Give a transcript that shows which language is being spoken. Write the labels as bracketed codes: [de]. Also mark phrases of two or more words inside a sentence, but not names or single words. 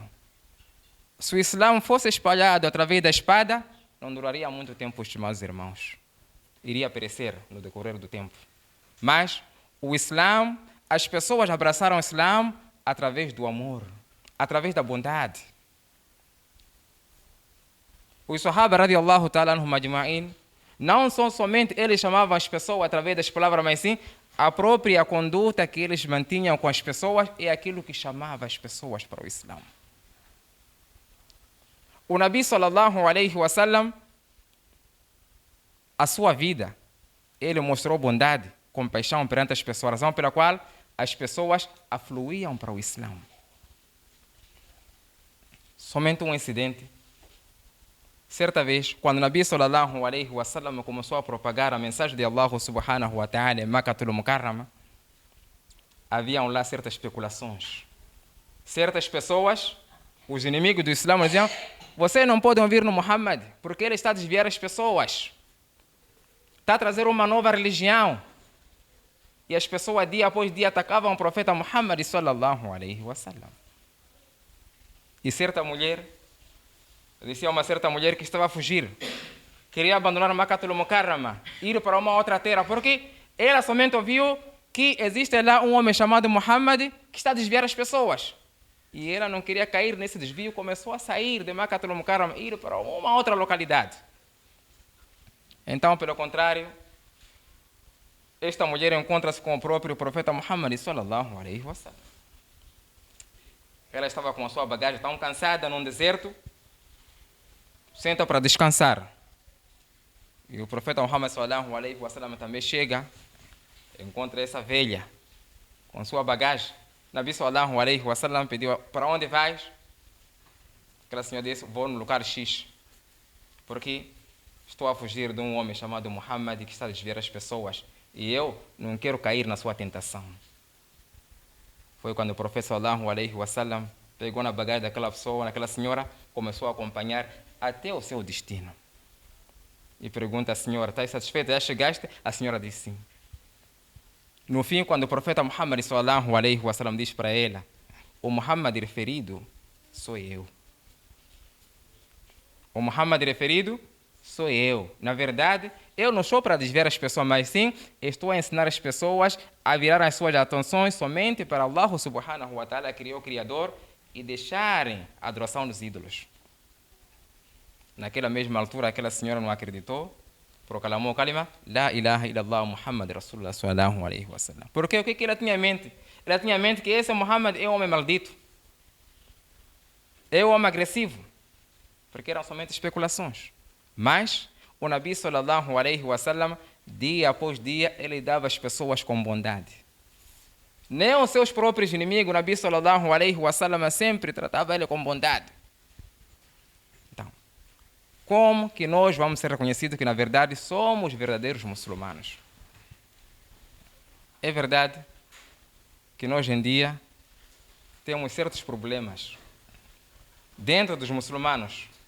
[pt] Se o Islã fosse espalhado através da espada, não duraria muito tempo, estimados irmãos. Iria perecer no decorrer do tempo. Mas o Islã, as pessoas abraçaram o Islã através do amor, através da bondade. Os Sahaba [ar] رضي الله تعالى عنهم أجمعين, [pt] não são somente eles chamavam as pessoas através das palavras, mas sim a própria conduta que eles mantinham com as pessoas é aquilo que chamava as pessoas para o Islã. O Nabi [ar] صلى الله عليه وسلم, [pt] a sua vida, ele mostrou bondade, compaixão perante as pessoas, razão pela qual as pessoas afluíam para o Islã. Somente um incidente. Certa vez, quando o Nabi [ar] صلى الله عليه وسلم [pt] começou a propagar a mensagem de Allah [ar] سبحانه وتعالى [pt] em Makkatul Mukarrama, haviam lá certas especulações. Certas pessoas, os inimigos do Islã, diziam: vocês não podem ouvir no Muhammad, porque ele está a desviar as pessoas. Está a trazer uma nova religião. E as pessoas dia após dia atacavam o profeta Muhammad [ar] صلى الله عليه وسلم. [pt] E certa mulher, dizia uma certa mulher que estava a fugir, queria abandonar Makkatul Mukarrama, ir para uma outra terra, porque ela somente ouviu que existe lá um homem chamado Muhammad que está a desviar as pessoas. E ela não queria cair nesse desvio, começou a sair de Makkatul Mukarrama e ir para uma outra localidade. Então, pelo contrário, esta mulher encontra-se com o próprio profeta Muhammad [ar] صلى الله عليه وسلم. [pt] Ela estava com a sua bagagem tão cansada num deserto, senta para descansar. E o profeta Muhammad [ar] صلى الله عليه وسلم [pt] também chega, encontra essa velha com sua bagagem. Nabi [ar] صلى الله عليه وسلم [pt] pediu: para onde vais? Aquela senhora disse: vou no lugar X, porque estou a fugir de um homem chamado Muhammad que está a desviar as pessoas e eu não quero cair na sua tentação. Foi quando o profeta [ar] صلى الله عليه وسلم [pt] pegou na bagagem daquela pessoa, naquela senhora, começou a acompanhar até o seu destino. E pergunta à senhora: estás satisfeita? Já chegaste? A senhora disse sim. No fim, quando o profeta Muhammad [ar] صلى الله عليه وسلم [pt] diz para ela: o Muhammad referido sou eu. O Muhammad referido sou eu. Na verdade, eu não sou para desviar as pessoas, mas sim estou a ensinar as pessoas a virar as suas atenções somente para Allah [ar] سبحانه وتعالى, [pt] criou o Criador, e deixarem a adoração dos ídolos. Naquela mesma altura, aquela senhora não acreditou, proclamou o kalima, [ar] لا إله إلا الله محمد رسول الله صلى الله عليه وسلم. [pt] Porque o que ela tinha em mente? Ela tinha em mente que esse Muhammad é um homem maldito, é um homem agressivo, porque eram somente especulações. Mas o Nabi [ar] صلى الله عليه وسلم, [pt] dia após dia, ele dava às pessoas com bondade. Nem os seus próprios inimigos, o Nabi [ar] صلى الله عليه وسلم [pt] sempre tratava ele com bondade. Então, como que nós vamos ser reconhecidos que na verdade somos verdadeiros muçulmanos? É verdade que nós hoje em dia temos certos problemas dentro dos muçulmanos.